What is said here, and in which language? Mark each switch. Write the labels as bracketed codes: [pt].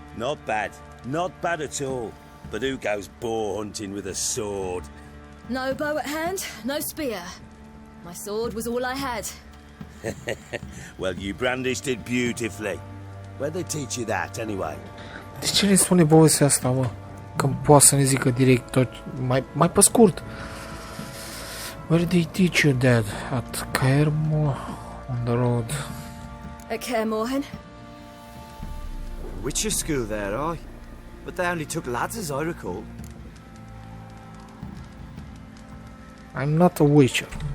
[en] Not bad. Not bad at all. But who goes boar hunting with a sword? No bow at hand, no spear. My sword was all I had. Well, you brandished it beautifully. Where'd they teach you that, anyway? [ro] De ce ne spune povestea asta, mă? Când poate să ne zică direct tot, mai pe scurt. [en] Where did they teach you that? At 𝙃𝙀𝘼𝘾 on the road. At 𝙃𝙀𝘼𝘾? Witcher school there, aye. But they only took lads, as I recall. I'm not a witcher.